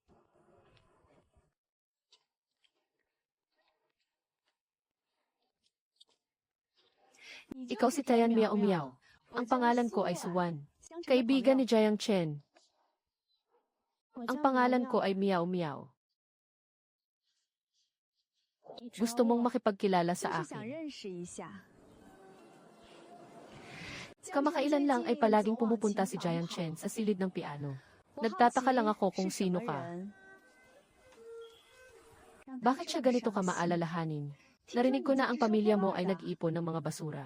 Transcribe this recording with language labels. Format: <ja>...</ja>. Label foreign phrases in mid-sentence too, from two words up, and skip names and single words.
<tl>Ikaw si Tayan Miao Miao. Ang pangalan ko ay Suwan. Kaibigan ni Jiang Chen. Ang pangalan ko ay Miao Miao. Gusto mong makipagkilala sa</tl> <zh>就是想</zh> <tl>akin.</tl> <zh>认识一下。</zh> <tl>Kamakailan lang ay palaging pumupunta si Jiang Chen sa silid ng piano. Nagtataka lang ako kung sino ka. Bakit siya ganito ka maalalahanin? Narinig ko na ang pamilya mo ay nag-iipon ng mga basura.</tl>